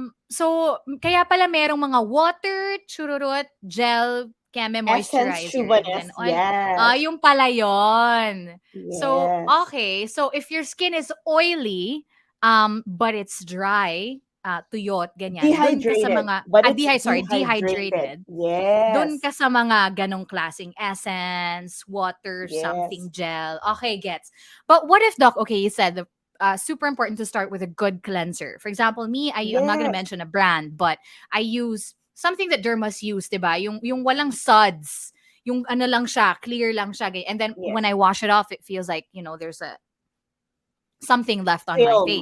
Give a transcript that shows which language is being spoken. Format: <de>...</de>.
<tl>So, kaya pala merong mga water, chururut, gel, keme moisturizer, and then oil.</tl> <en>Yes.</en> <tl>Yung pala yun.</tl> <en>Yes. So, okay. So, if your skin is oily, but it's dry,</en> <tl>tuyot, ganyan.</tl> <en>Dehydrated. Dehydrated. Yes.</en> <tl>Dun ka sa mga ganong klaseng essence, water,</tl> <en>Yes. something gel. Okay, gets. But what if, Doc, okay, you said super important to start with a good cleanser. For example, me, I'm not gonna mention a brand, but I use something that dermas use, diba?</en> <tl>Yung walang suds. Yung ano lang siya, clear lang siya.</tl> <en>And then when I wash it off, it feels like, there's something left on my face.</en>